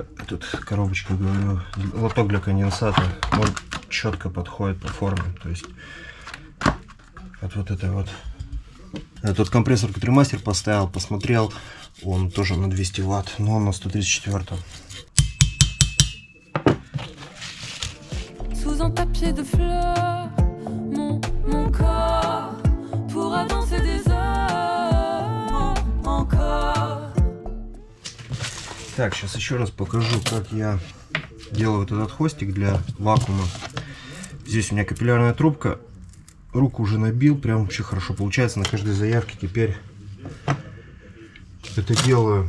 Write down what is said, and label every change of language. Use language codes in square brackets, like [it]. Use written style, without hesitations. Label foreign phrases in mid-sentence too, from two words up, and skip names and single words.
[ru] Тут коробочка, говорю, лоток для конденсата. Он четко подходит по форме. То есть вот это вот. Тот компрессор, который мастер поставил, посмотрел, он тоже на 200 ватт, но он на 134. [fr] sous un tapis de fleurs. Mon corps pourra danser des heures encore. [ru] Так, сейчас еще раз покажу, как я делаю вот этот хвостик для вакуума. Здесь у меня капиллярная трубка. Руку уже набил, прям вообще хорошо получается на каждой заявке. Теперь это делаю.